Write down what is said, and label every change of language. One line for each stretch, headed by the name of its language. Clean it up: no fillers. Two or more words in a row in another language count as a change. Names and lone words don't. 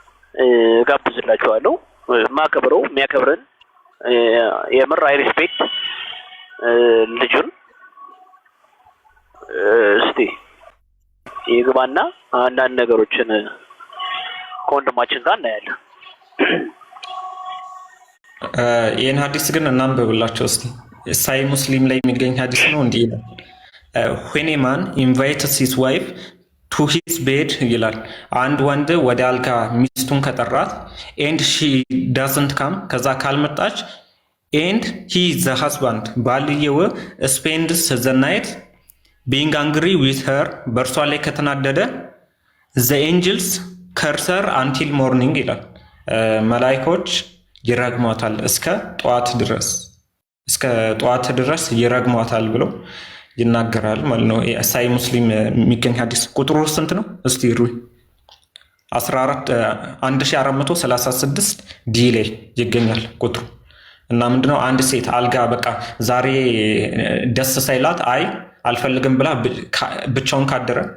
Amharic: ጋብዝላችኋለሁ። ማከብረው የሚያከብረን የምር
English: I respect
Amharic: ልጁን እስቲ ይግባና አንዳንድ ነገሮችን ከወንድማችን ጋር እናያለን። ይህን ሀዲስ ግን እናንብብላቸው እስቲ። ሳይ ሙስሊም ላይ የሚገኝ ሀዲስ ነው። እንዲህ ይላል
English: when a man invites his wife to his bed
Amharic: ይላል። አንድ ወንድ ወደ አልጋ ሚስቱን ከጠራት
English: and she doesn't
Amharic: come ከዛ ካልመጣች
English: and he the husband
Amharic: ባልየው
English: spends the night being angry with her
Amharic: በእርሷ ላይ ከተናደደ
English: the angels curse her until morning
Amharic: ይላል። መላእክቶች ይረግሟታል እስከ ጠዋት ድረስ ይረግሟታል ብሎ ይናገራል ማለት ነው። ሳይ ሙስሊም የሚገኝ ሀዲስ ቁጥሩ ስንት ነው? እስቲ ሩይ 1436 ዲ ላይ ይገኛል ቁጥሩ። እና ምንድነው አንድ ሴት አልጋ በቃ ዛሬ ደስ ሳይላት አይ አልፈልግም ብላ ብቻውን ካደረ